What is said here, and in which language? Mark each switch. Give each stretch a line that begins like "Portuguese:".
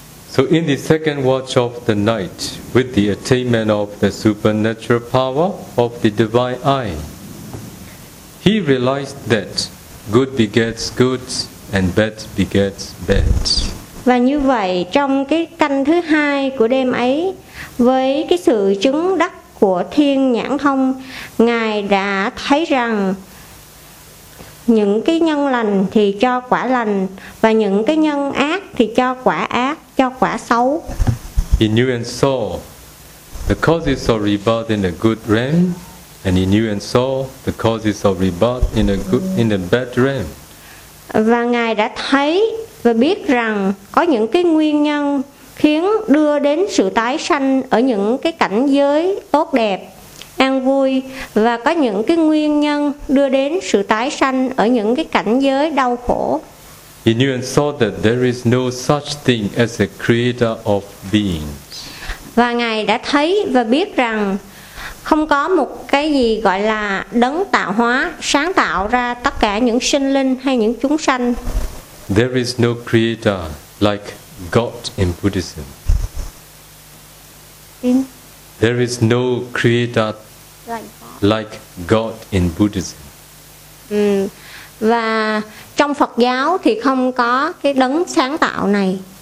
English: So in the second watch of the night, with the attainment of the supernatural power of the divine eye, he realized that good begets good and bad begets bad.
Vietnamese: Và như vậy trong cái canh thứ hai của đêm ấy, với cái sự chứng đắc của thiên nhãn thông, ngài đã thấy rằng những cái nhân lành thì cho quả lành và những cái nhân ác thì cho quả ác, cho quả xấu.
English: He knew and saw the causes of rebirth in a good realm, and he knew and saw the causes of rebirth in a bad realm.
Vietnamese: Và ngài đã thấy và biết rằng có những cái nguyên nhân khiến đưa đến sự tái sanh ở những cái cảnh giới tốt đẹp, an vui, và có những cái nguyên nhân đưa đến sự tái sanh ở những cái cảnh giới đau khổ.
English: He knew and saw that there is no such thing as a creator of beings.
Vietnamese: Và ngài đã thấy và biết rằng không có một cái gì gọi là đấng tạo hóa, sáng tạo ra tất cả những sinh linh hay những chúng sanh.
English: There is no creator like God in Buddhism. There is no creator like God in Buddhism.
Vietnamese: Và trong Phật giáo thì không có cái đấng sáng tạo này.